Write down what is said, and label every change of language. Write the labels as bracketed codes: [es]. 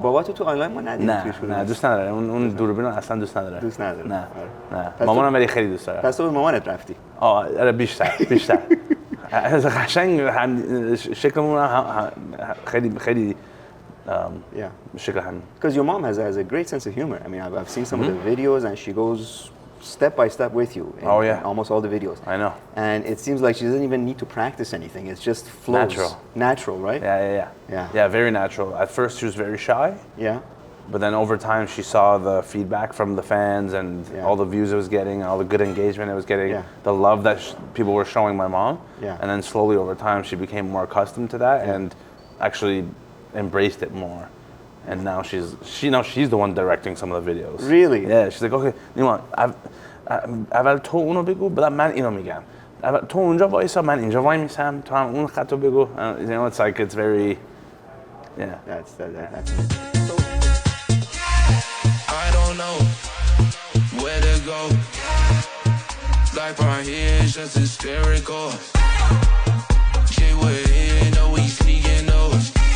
[fa] بابا تو آنلاین ما ندیدی؟ نه دوست نداره، اون دوربین رو اصلا دوست نداره. نه مامانم ولی خیلی دوست داره. پس تو به مامانت رفتی؟ آره بیشتر از قشنگ شکلمون خیلی شکل هم. [en] Because your mom has a great sense of humor. I mean, I've seen some of the videos and she goes step by step with you in almost all the videos. I know. And it seems like she doesn't even need to practice anything. It's just flows. Natural, right? Yeah, very natural. At first she was very shy. Yeah. But then over time she saw the feedback from the fans and all the views it was getting, all the good engagement it was getting, the love that people were showing my mom. Yeah. And then slowly over time she became more accustomed to that and actually embraced it more. And now she's the one directing some of the videos. Really? Yeah, she's like, okay, [fa] Neema, اول تو اونو بگو بعد من اینو میگم. تو اونجا وایسا من اینجا وای میسم تو هم اون خطو بگو. [en] You know, it's like it's very That's I don't know where to go. Life right here is just hysterical. Shit we're here, know we sneaking those.